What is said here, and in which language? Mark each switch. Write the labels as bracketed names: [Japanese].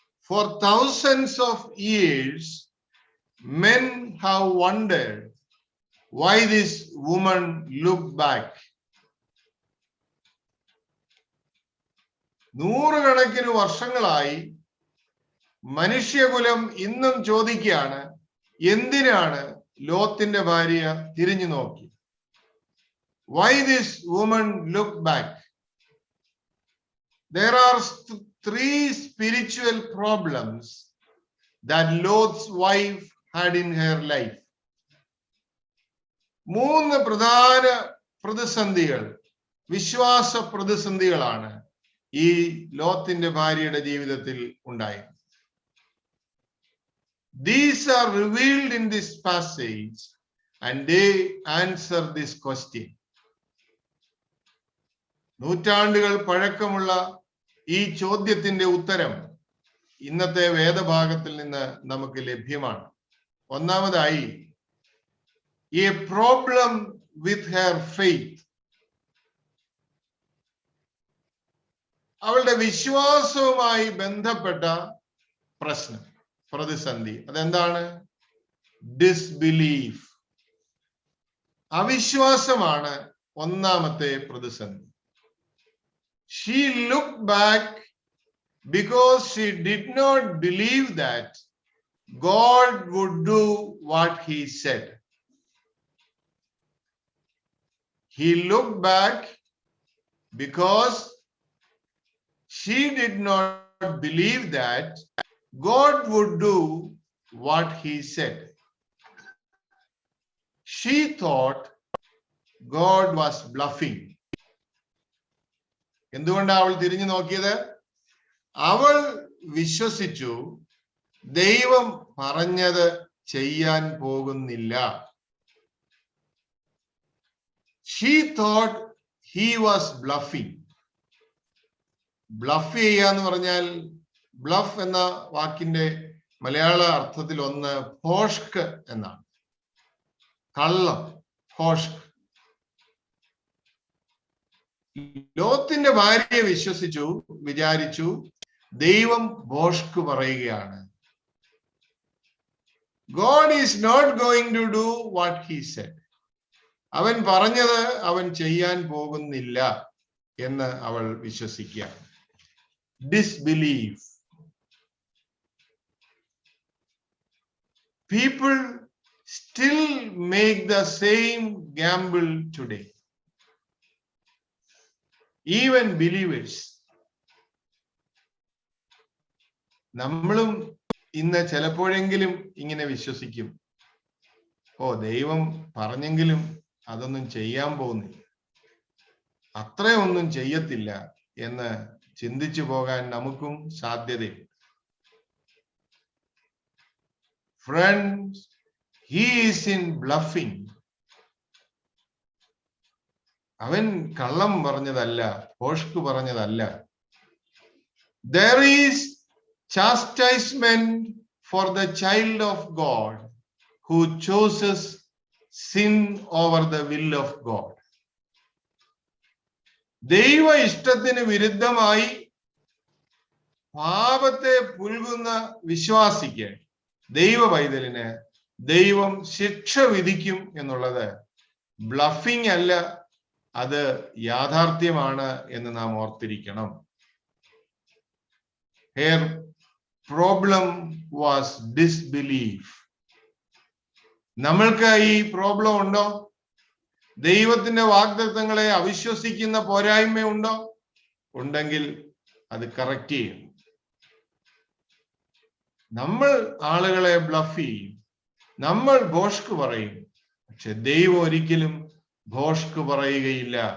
[English] For thousands of years, men have wondered why this woman looked back. [Malayalam] നൂറുകണക്കിന് വർഷങ്ങളായി മനുഷ്യകുലം ഇന്നും ചോദിക്കുകയാണ്, എന്തിനാണ് ലോത്തിന്റെ ഭാര്യ തിരിഞ്ഞു നോക്കി? [English] Why this woman looked back? There are three spiritual problems that Lot's wife had in her life. [Malayalam] മൂന്ന് പ്രധാന പ്രതിസന്ധികൾ, വിശ്വാസ പ്രതിസന്ധികളാണ് ഈ ലോത്തിന്റെ ഭാര്യയുടെ ജീവിതത്തിൽ ഉണ്ടായത്. [English] These are revealed in this passage and they answer this question. [Malayalam] നൂറ്റാണ്ടുകൾ പഴക്കമുള്ള ഈ ചോദ്യത്തിന്റെ ഉത്തരം ഇന്നത്തെ വേദഭാഗത്തിൽ നിന്ന് നമുക്ക് ലഭ്യമാണ്. ഒന്നാമതായി, [English] a problem with her faith. [Malayalam] അവളുടെ വിശ്വാസവുമായി ബന്ധപ്പെട്ട പ്രശ്നം, പ്രതിസന്ധി. അതെന്താണ്? ഡിസ്ബിലീഫ്. അവിശ്വാസമാണ് ഒന്നാമത്തെ പ്രതിസന്ധി. [English] She looked back because she did not believe that God would do what he said. He looked back because she did not believe that God would do what he said. She thought God was bluffing. [Malayalam] എന്തുകൊണ്ടാണ് അവൾ തിരിഞ്ഞു നോക്കിയത്? അവൾ വിശ്വസിച്ചു ദൈവം പറഞ്ഞത് ചെയ്യാൻ പോകുന്നില്ല. [English] She thought he was bluffing. [Malayalam] Bluff ചെയ്യുക എന്ന് പറഞ്ഞാൽ, ബ്ലഫ് എന്ന വാക്കിന്റെ മലയാള അർത്ഥത്തിൽ ഒന്ന് ഭോഷ്ക് എന്നാണ്. കള്ളം, ഭോഷ്ക്. ലോത്തിന്റെ ഭാര്യയെ വിചാരിച്ചു ദൈവം ഭോഷ്ക് പറയുകയാണ്. [English] God is not going to do what he said. [Malayalam] അവൻ പറഞ്ഞത് അവൻ ചെയ്യാൻ പോകുന്നില്ല എന്ന് അവൾ വിശ്വസിക്കുക. [English] Disbelief. People still make the same gamble today. Even believers. [Malayalam] നമ്മളും ഇന്ന് ചിലപ്പോഴെങ്കിലും ഇങ്ങനെ വിശ്വസിക്കും, ഓ ദൈവം പറഞ്ഞെങ്കിലും അതൊന്നും ചെയ്യാൻ പോകുന്നില്ല, അത്രയൊന്നും ചെയ്യത്തില്ല എന്ന് ചിന്തിച്ചു പോകാൻ നമുക്കും സാധ്യതയുണ്ട്. [English] Friends, he is in bluffing. [Malayalam] അവൻ കള്ളം പറഞ്ഞതല്ല, ഭോഷ്ക് പറഞ്ഞതല്ല. [English] There is chastisement for the child of God who chooses sin over the will of God. [Malayalam] ദൈവ ഇഷ്ടത്തിന് വിരുദ്ധമായി പാപത്തെ പുൽകുന്ന വിശ്വാസിക്ക്, ദൈവ പൈതലിന് ദൈവം ശിക്ഷ വിധിക്കും എന്നുള്ളത് ബ്ലഫിംഗ് അല്ല, അത് യാഥാർത്ഥ്യമാണ് എന്ന് നാം ഓർത്തിരിക്കണം. [English] Her problem was disbelief. [Malayalam] നമ്മൾക്ക് ഈ പ്രോബ്ലം ഉണ്ടോ? ദൈവത്തിന്റെ വാഗ്ദത്തങ്ങളെ അവിശ്വസിക്കുന്ന പോരായ്മയുണ്ടോ? ഉണ്ടെങ്കിൽ അത് കറക്റ്റ് ചെയ്യും. നമ്മൾ ആളുകളെ ബ്ലഫ് ചെയ്യും, നമ്മൾ ഭോഷ്ക് പറയും, പക്ഷെ ദൈവം ഒരിക്കലും ഭോഷ്ക് പറയുകയില്ല.